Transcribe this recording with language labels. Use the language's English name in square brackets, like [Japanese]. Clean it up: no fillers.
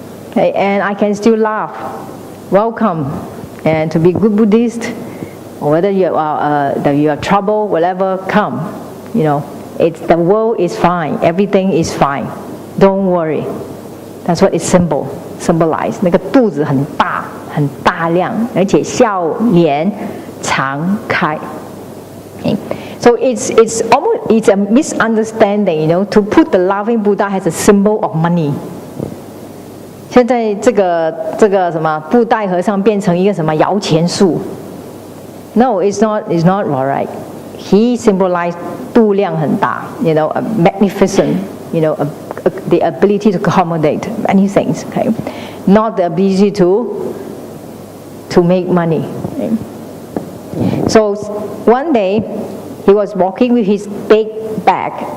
[English] Okay, and I can still laugh. Welcome. And to be good Buddhist, or whether you are trouble, whatever, come. The world is fine. Everything is fine. Don't worry. That's what it symbolize. [Chinese] 那个肚子很大，很大量，而且笑脸常开。 [English] Okay. So it's a misunderstanding, to put the laughing Buddha as a symbol of money. [Chinese] 现在这个什么布袋和尚变成一个什么摇钱树 ？ [English] No, it's not alright. He symbolized [Chinese] 度量很大， [English] a magnificent, the ability to accommodate many things, okay? Not the ability to make money. Okay? So one day, he was walking with his big bag.